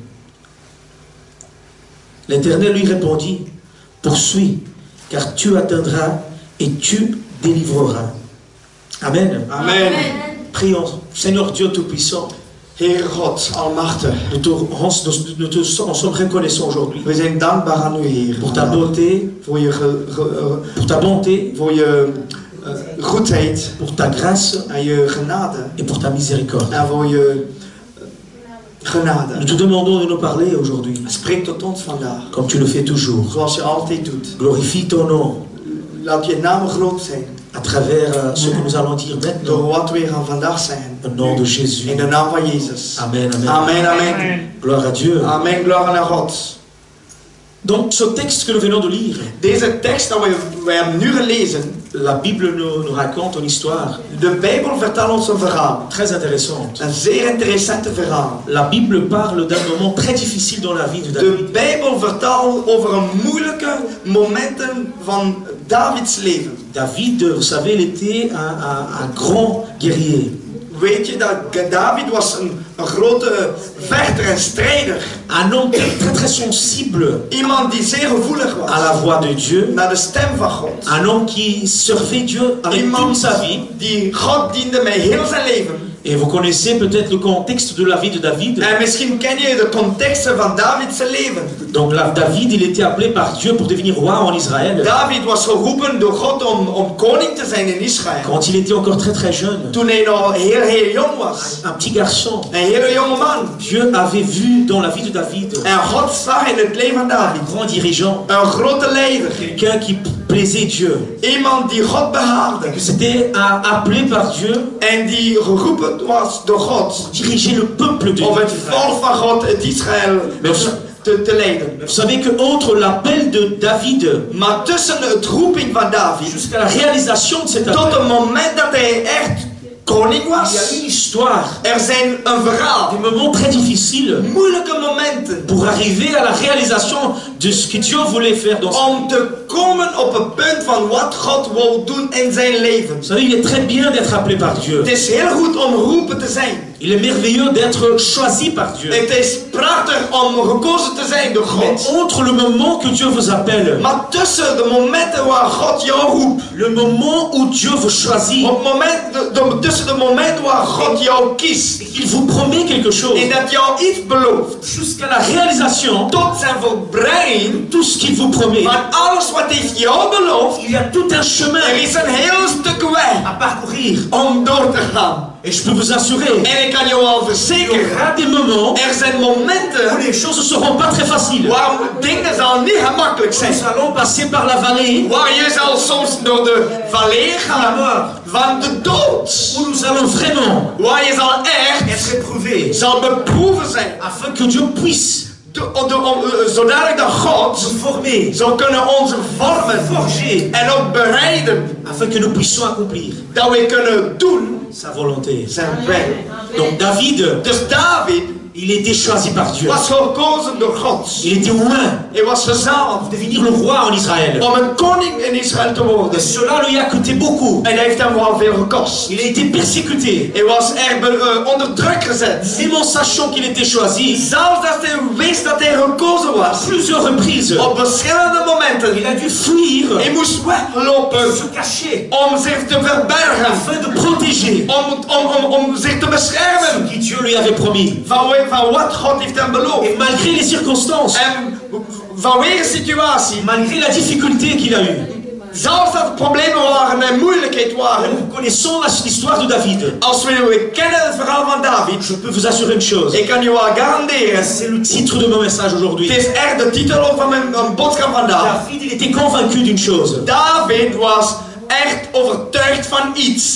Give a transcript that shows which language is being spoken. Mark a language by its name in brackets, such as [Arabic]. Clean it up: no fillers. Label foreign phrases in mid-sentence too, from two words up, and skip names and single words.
[French] L'Éternel lui répondit, poursuis, car tu atteindras et tu délivreras. Amen. Amen. Prions, Seigneur Dieu Tout-Puissant. [Dutch] Heer God, Almachtig. [French] Nous te sommes reconnaissants aujourd'hui. [Dutch] We zijn dankbaar aan u, Heer. [French] Pour ta beauté, [Dutch] Voor je [French] pour ta bonté, [Dutch] voor je goedheid [French] pour ta grâce [Dutch] en je genade. [French] et pour ta miséricorde. [Dutch] En voor je genade. [French] Nous te demandons de nous parler aujourd'hui, [Dutch] Spreek tot ons vandaag. [French] comme tu le fais toujours. [Dutch] Zoals je altijd doet. [French] Glorifie ton nom [Dutch] Laat je naam groot zijn. [French] à travers ce que nous allons dire [Dutch] Door [French] maintenant. [Dutch] wat we gaan vandaag zijn. [French] Au nom de Jésus. [Dutch] In de naam van Jezus. [French] Amen, amen. [Dutch] Amen, amen. [French] Gloire à Dieu. [Dutch] Amen, gloire naar God. [French] Donc ce texte que nous venons de lire, [Dutch] Deze tekst dat wij hebben nu gelezen. [French] la Bible nous raconte une histoire [Dutch] De Bijbel vertelt ons een verhaal. [French] très intéressante. [Dutch] Een zeer interessante verhaal. [French] La Bible parle d'un moment très difficile dans la vie de David. [Dutch] De Bijbel vertelt over een moeilijke momenten van Davids leven. [French] David, vous savez, il était un grand guerrier. [Dutch] Weet je dat David was een grote vechter en strijder. [French] Un homme très sensible [Dutch] Iemand die zeer gevoelig was [French] à la voix de Dieu. [Dutch] naar de stem van God. [French] Un homme qui servait Dieu avec toute [Dutch] Iemand [French] sa vie. [Dutch] die God diende met heel zijn leven. [French] Et vous connaissez peut-être le contexte de la vie de David. [Dutch] En misschien ken je de contexten van Davids leven. [French] Donc là, David, il était appelé par Dieu pour devenir roi en Israël. [Dutch] David was geroepen door God om koning te zijn in Israël. [French] Quand il était encore très jeune. [Dutch] Toen hij nog heel jong was. [French] Un petit garçon. [Dutch] Een hele jonge man. [French] Dieu avait vu dans la vie de David [Dutch] En God zag in het leven van David [French] un grand dirigeant. [Dutch] een grote leider. [French] Quelqu'un qui plaisait Dieu. [Dutch] Iemand die God behaagde. [French] C'était appelé par Dieu. [Dutch] En die geroepen was door God. [French] Diriger le peuple de Dieu. [Dutch] Om het volk van God, het Israël, te leiden. [French] Vous savez que entre l'appel de David, [Dutch] Maar tussen het roeping van David, [French] jusqu'à la réalisation de cet [Dutch] tot [French] appel, [Dutch] het moment dat hij echt koning [French] il y a [Dutch] was, [French] une histoire, [Dutch] er zijn een verhaal. [French] des moments très difficiles [Dutch] Moeilijke momenten. [French] pour arriver à la réalisation de ce que Dieu voulait faire dans sa vie. [Dutch] Om te komen op het punt van wat God wil doen in zijn leven. [French] Vous savez, il est très bien d'être appelé par Dieu. [Dutch] Het is heel goed om geroepen te zijn. [French] Il est merveilleux d'être choisi par Dieu. [Dutch] Het is prachtig om gekozen te zijn door [French] Mais [Dutch] God. [French] entre le moment que Dieu vous appelle, [Dutch] Maar tussen de momenten waar God jou roept, [French] le moment où Dieu vous choisit, [Dutch] op het moment, tussen de momenten waar God jou kiest, [French] il vous promet quelque chose, [Dutch] en dat jou iets belooft, [French] jusqu'à la réalisation [Dutch] tot zijn volbrenging [French] tout ce qu'il vous promet, [Dutch] van alles wat hij jou belooft, [French] il y a tout un chemin [Dutch] er is een heel stuk weg [French] à parcourir. [Dutch] om door te gaan. [French] Et je peux vous assurer, [Dutch] En ik kan jou al [French] il y [Dutch] verzekeren, [French] aura des moments [Dutch] er zijn [French] où [Dutch] momenten [French] les choses ne seront pas très faciles. [Dutch] waar dingen zal niet gemakkelijk zijn. [French] Nous allons passer par la vallée [Dutch] Waar je zal soms door de vallei gaan van de dood. [French] où nous allons vraiment [Dutch] Waar je zal echt [French] être éprouvés, [Dutch] zal beproeven zijn. [French] afin que Dieu puisse [Dutch] Zodanig dat God [French] nous former, [Dutch] zou kunnen ons vormen [French] forger, [Dutch] en ook bereiden [French] afin que nous puissions accomplir [Dutch] dat we kunnen doen [French] sa volonté. [Dutch] zijn werk. [French] Donc David, [Dutch] Dus David [French] il était choisi par Dieu. [Dutch] was gekozen door God. [French] Il était oint [Dutch] Hij was gezalfd [French] pour devenir le roi en Israël. [Dutch] om een koning in Israël te [French] Et [Dutch] worden. [French] cela lui a coûté beaucoup. [Dutch] En hij heeft hem wel veel gekost. [French] Il a été persécuté. [Dutch] Hij was erg onder druk gezet. [French] Même en sachant qu'il était choisi, [Dutch] Zelfs als hij wist dat hij gekozen was. [French] plusieurs reprises, [Dutch] Op verschillende momenten. [French] il a dû fuir, [Dutch] Hij moest weglopen [French] se cacher, [Dutch] om zich te verbergen. [French] afin de protéger [Dutch] Om zich te [French] ce [Dutch] beschermen [French] que Dieu lui avait promis. [Dutch] van wat God heeft hem beloofd. [French] Et malgré les circonstances, [Dutch] En vanwege de situatie, [French] malgré la difficulté qu'il a eue, [Dutch] zelfs dat er problemen waren en moeilijkheid waren. [French] nous connaissons l'histoire de David. [Dutch] Als we kennen het verhaal van David, [French] Je peux vous assurer une chose, [Dutch] ik kan je wel garanderen. [French] c'est le titre de mon message aujourd'hui. [Dutch] Het is echt de titel ook van mijn boodschap vandaag. [French] David, il était convaincu d'une chose, [Dutch] David was echt overtuigd van iets.